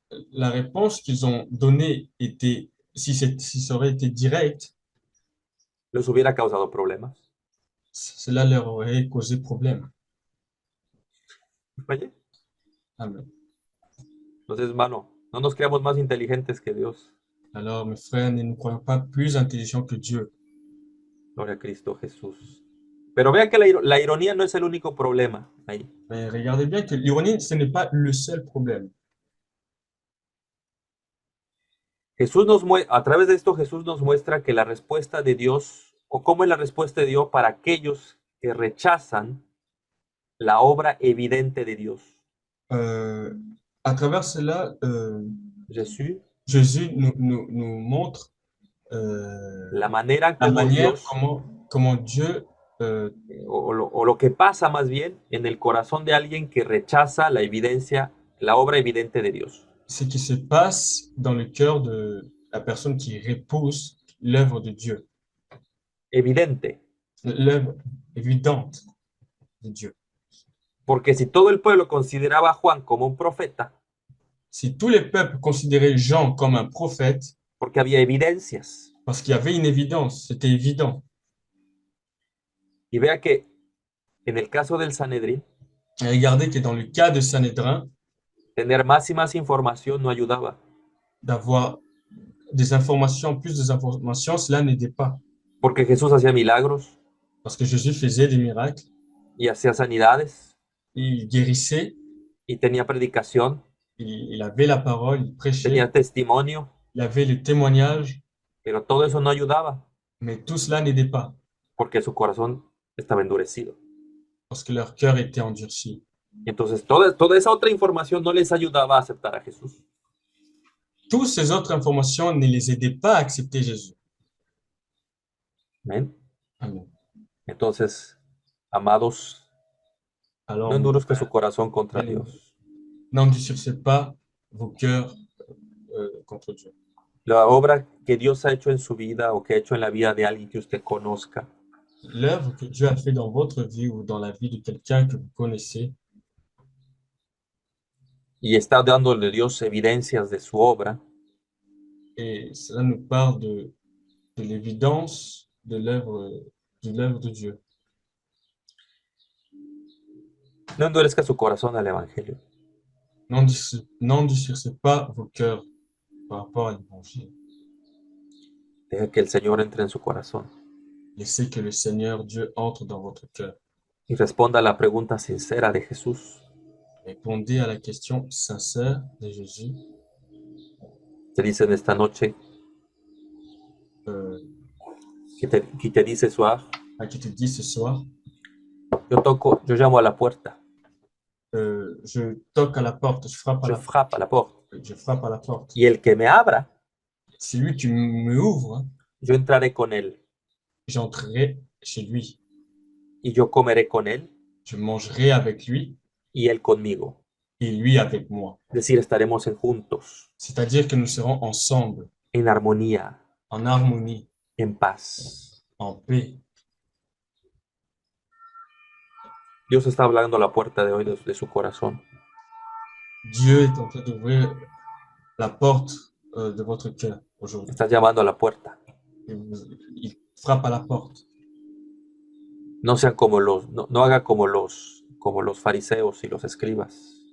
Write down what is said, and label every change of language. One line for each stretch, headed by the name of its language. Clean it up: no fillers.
French: la réponse qu'ils ont donnée était, si ça aurait été direct,
Spanish: les hubiera causado problemas.
French: cela leur aurait causé problème.
Spanish: Oye,
French: Amen.
Spanish: entonces, hermano, no nos creamos más inteligentes que Dios.
French: Alors, mes frères, ne nous croyons pas plus intelligents que Dieu.
Spanish: Gloria a Cristo Jesús. Pero vea que la ironía no es el único problema ahí.
French: Mais regardez bien que l'ironie, ce n'est pas le seul problème.
Spanish: A través de esto Jesús nos muestra que la respuesta de Dios, o cómo es la respuesta de Dios para aquellos que rechazan la obra evidente de Dios.
French: À travers cela, Jésus nous montre
Spanish: la manera
French: la
Spanish: como
French: manière
Spanish: Dios,
French: comment Dieu
Spanish: o lo que pasa más bien en el corazón de alguien que rechaza la evidencia, la obra evidente de Dios.
French: ce qui se passe dans le cœur de la personne qui repousse l'œuvre de Dieu.
Spanish: Evidente.
French: L'œuvre évidente de Dieu.
Spanish: Porque si todo el pueblo consideraba a Juan como un profeta,
French: si tous les peuples considéraient Jean comme un prophète,
Spanish: porque había evidencias.
French: Parce qu'il y avait une évidence, c'était évident.
Spanish: Y vea que en el caso del Sanedrín,
French: et regardez que dans le cas de Sanhédrin,
Spanish: tener más y más información no ayudaba.
French: D'avoir des informations, plus d'informations, cela n'aidait pas.
Spanish: Porque Jesús hacía milagros.
French: Parce que Jésus faisait des miracles.
Spanish: Y hacía sanidades.
French: Il guérissait.
Spanish: Y tenía predicación.
French: Il avait la parole, il prêchait.
Spanish: Tenía testimonio.
French: Il avait le témoignage.
Spanish: Pero todo eso no ayudaba.
French: Mais tout cela n'aidait pas.
Spanish: porque su corazón estaba endurecido.
French: parce que leur cœur était endurci.
Spanish: Y entonces toda esa otra información no les ayudaba a aceptar a Jesús.
French: Toutes ces autres informations ne les aidaient pas à accepter Jésus.
Spanish: Amén.
French: Amen.
Spanish: Entonces, amados,
French: Alors,
Spanish: no
French: mon
Spanish: endurezca su
French: frère,
Spanish: corazón contra
French: bien-aimé,
Spanish: Dios.
French: n'endurcissez pas vos cœurs contre Dieu.
Spanish: La obra que Dios ha hecho en su vida o que ha hecho en la vida de alguien que usted conozca,
French: L'œuvre que Dieu a fait dans votre vie ou dans la vie de quelqu'un que vous connaissez,
Spanish: y está dándole Dios evidencias de su obra,
French: et cela nous parle de l'évidence de l'œuvre de Dieu.
Spanish: no endurezca su corazón al Evangelio.
French: N'endurcissez pas vos cœurs par rapport à l'évangile.
Spanish: Deja que el Señor entre en su corazón
French: Laissez que le Seigneur Dieu entre dans votre cœur.
Spanish: y responda a la pregunta sincera de Jesús.
French: Répondez à la question sincère de Jésus.
Spanish: Te dice en esta noche, euh, que te dice
French: soir, qui te dit ce soir,
Spanish: yo llamo a la puerta,
French: je toque à la porte, je frappe à la porte, je frappe à la porte.
Spanish: y el que me abra,
French: Si lui qui me ouvre,
Spanish: yo entraré con él,
French: j'entrerai chez lui.
Spanish: y yo comeré con él,
French: Je mangerai avec lui
Spanish: y él conmigo.
French: et lui avec moi.
Spanish: Es decir, estaremos juntos,
French: C'est-à-dire que nous serons ensemble,
Spanish: en armonía,
French: en harmonie,
Spanish: en paz.
French: en paix.
Spanish: Dios está hablando a la puerta de hoy de su corazón.
French: Dieu est en train d'ouvrir la porte de votre cœur aujourd'hui.
Spanish: Está llamando a la puerta.
French: Il frappe à la porte.
Spanish: No sean como no haga como los fariseos y los escribas,